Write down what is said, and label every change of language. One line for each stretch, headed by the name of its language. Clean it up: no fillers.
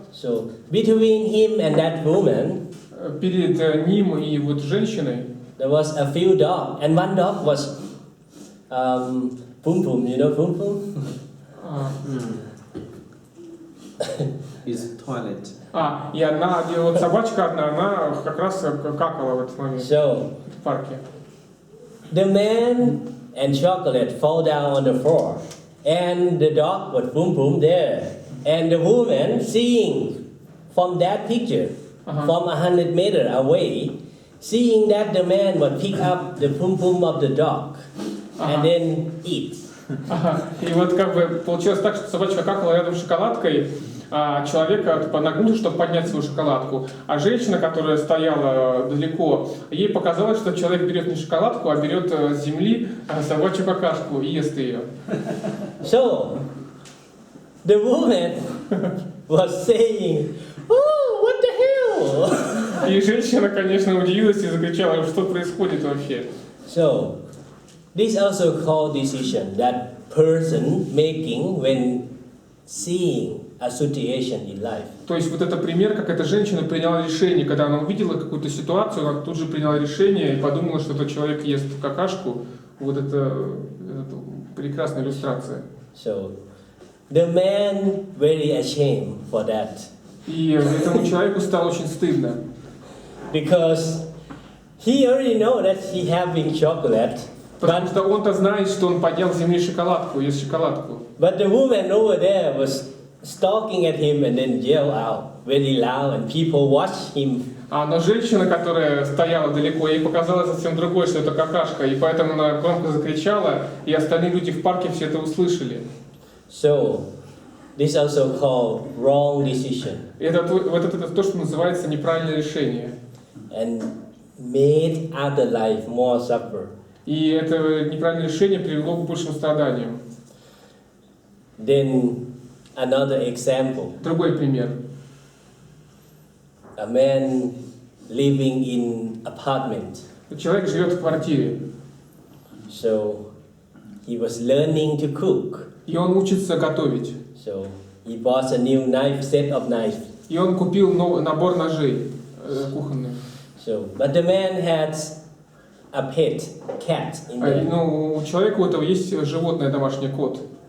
English: so between him and that woman,
Russian: перед ним и вот женщиной,
English: there was a few dogs, and one dog was Pum Pum, you know Pum Pum? Is toilet.
Russian: И вот собачка одна, она как раз какала в этот момент в парке.
English: The man and chocolate fall down on the floor, and the dog was Pum Pum there, and the woman seeing from that picture, from 100 meters away, seeing that the man would pick up the Pum Pum of the dog and then eat.
Russian: И вот как бы получилось так, что собачка какала рядом с шоколадкой, а человек нагнулся, чтобы поднять свою шоколадку. А женщина, которая стояла далеко, ей показалось, что человек берет не шоколадку, а берет с земли собачью какашку и ест ее.
English: So, the woman was saying, "Oh, what the hell?"
Russian: И женщина, конечно, удивилась и закричала, что происходит вообще.
English: So, this also called decision that person making when seeing a situation in life.
Russian: То есть вот это пример, как эта женщина приняла решение, когда она увидела какую-то ситуацию, она тут же приняла решение и подумала, что этот человек ест какашку. Вот это прекрасная иллюстрация.
English: So, the man very ashamed for that.
Russian: И этому человеку стало очень стыдно.
English: Because he already know that he having chocolate.
Russian: Потому что он-то знает, что он поднял с земли шоколадку, ест шоколадку.
English: But the woman over there was stalking at him and then yell out very loud, and people watch him.
Russian: Но женщина, которая стояла далеко, ей показалось совсем другое, что это какашка, и поэтому она громко закричала, и остальные люди в парке все это услышали.
English: So, this also called wrong decision.
Russian: Это то, что называется неправильное решение.
English: And made other life more suffer.
Russian: И это неправильное решение привело к большим страданиям.
English: Then another example.
Russian: Другой пример.
English: A man living in apartment.
Russian: Человек живет в квартире.
English: So he was learning to cook.
Russian: И он учится готовить.
English: So he bought a new set of knives.
Russian: И он купил набор ножей кухонных.
English: So, but the man had a pet cat in there.
Russian: У человека у этого есть животное домашнее, кот.